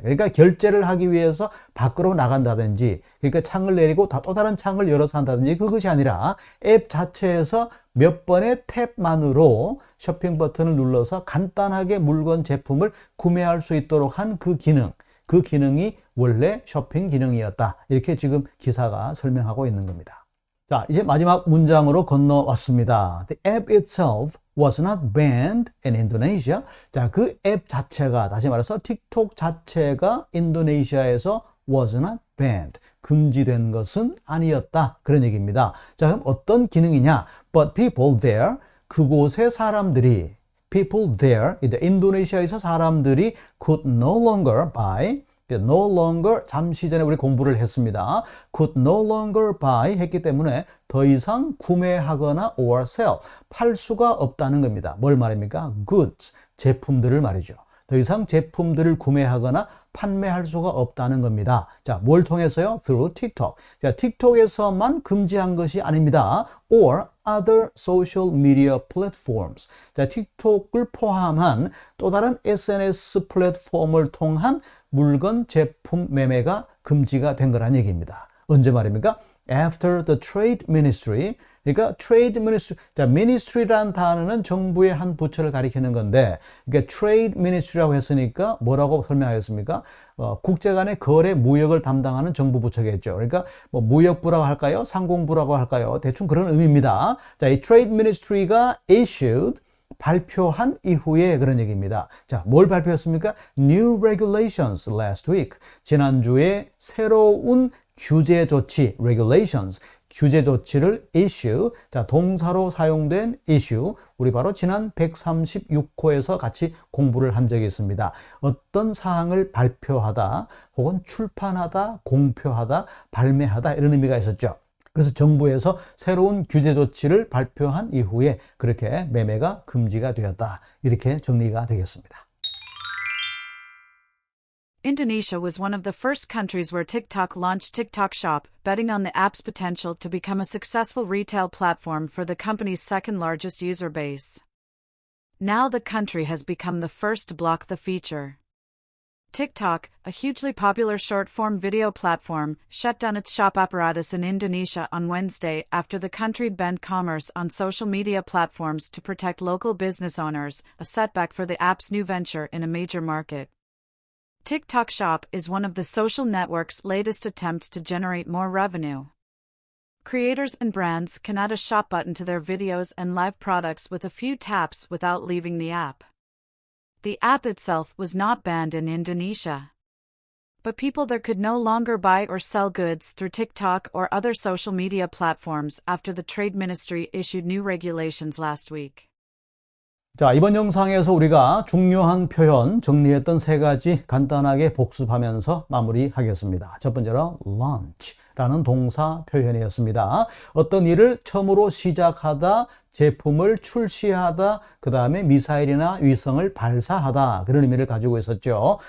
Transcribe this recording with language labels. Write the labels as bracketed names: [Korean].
[Korean] 그러니까 결제를 하기 위해서 밖으로 나간다든지, 그러니까 창을 내리고 또 다른 창을 열어서 한다든지, 그것이 아니라 앱 자체에서 몇 번의 탭만으로 쇼핑 버튼을 눌러서 간단하게 물건 제품을 구매할 수 있도록 한 그 기능. 그 기능이 원래 쇼핑 기능이었다. 이렇게 지금 기사가 설명하고 있는 겁니다. 자, 이제 마지막 문장으로 건너왔습니다. [English] The app itself was not banned in Indonesia. [Korean] 자, 그 앱 자체가, 다시 말해서 틱톡 자체가 인도네시아에서 [English] was not banned. [Korean] 금지된 것은 아니었다. 그런 얘기입니다. 자, 그럼 어떤 기능이냐? [English] But people there, [Korean] 그곳의 사람들이, [English] people there, [Korean] 인도네시아에서 사람들이 [English] could no longer buy, no longer, [Korean] 잠시 전에 우리 공부를 했습니다. [English] could no longer buy [Korean] 했기 때문에 더 이상 구매하거나 [English] or sell, [Korean] 팔 수가 없다는 겁니다. 뭘 말입니까? [English] goods, [Korean] 제품들을 말이죠. 더 이상 제품들을 구매하거나 판매할 수가 없다는 겁니다. 자, 뭘 통해서요? [English] Through TikTok. [Korean] 자, 틱톡에서만 금지한 것이 아닙니다. [English] Or other social media platforms. [Korean] 자, 틱톡을 포함한 또 다른 SNS 플랫폼을 통한 물건, 제품 매매가 금지가 된 거란 얘기입니다. 언제 말입니까? [English] After the Trade Ministry. [Korean] 그러니까 [English] Trade Ministry. [Korean] 자, Ministry란 단어는 정부의 한 부처를 가리키는 건데, 그러니까 Trade Ministry라고 했으니까 뭐라고 설명하겠습니까? 국제 간의 거래, 무역을 담당하는 정부 부처겠죠. 그러니까 뭐 무역부라고 할까요? 상공부라고 할까요? 대충 그런 의미입니다. 자, 이 Trade Ministry가 issued 발표한 이후에 그런 얘기입니다. 자, 뭘 발표했습니까? [English] New regulations last week. [Korean] 지난주에 새로운 규제 조치, regulations, 규제 조치를 issue. 자, 동사로 사용된 issue. 우리 바로 지난 136호에서 같이 공부를 한 적이 있습니다. 어떤 사항을 발표하다, 혹은 출판하다, 공표하다, 발매하다 이런 의미가 있었죠. 그래서 정부에서 새로운 규제 조치를 발표한 이후에 그렇게 매매가 금지가 되었다. 이렇게 정리가 되겠습니다. [English] Indonesia was one of the first countries where TikTok launched TikTok Shop, betting on the app's potential to become a successful retail platform for the company's second largest user base. Now the country has become the first to block the feature. TikTok, a hugely popular short-form video platform, shut down its shop apparatus in Indonesia on Wednesday after the country banned commerce on social media platforms to protect local business owners, a setback for the app's new venture in a major market. TikTok Shop is one of the social network's latest attempts to generate more revenue. Creators and brands can add a shop button to their videos and live products with a few taps without leaving the app. The app itself was not banned in Indonesia, but people there could no longer buy or sell goods through TikTok or other social media platforms after the Trade Ministry issued new regulations last week. [Korean] 자, 이번 영상에서 우리가 중요한 표현 정리했던 세 가지 간단하게 복습하면서 마무리하겠습니다. 첫 번째로 launch라는 동사 표현이었습니다. 어떤 일을 처음으로 시작하다, 제품을 출시하다, 그 다음에 미사일이나 위성을 발사하다 그런 의미를 가지고 있었죠.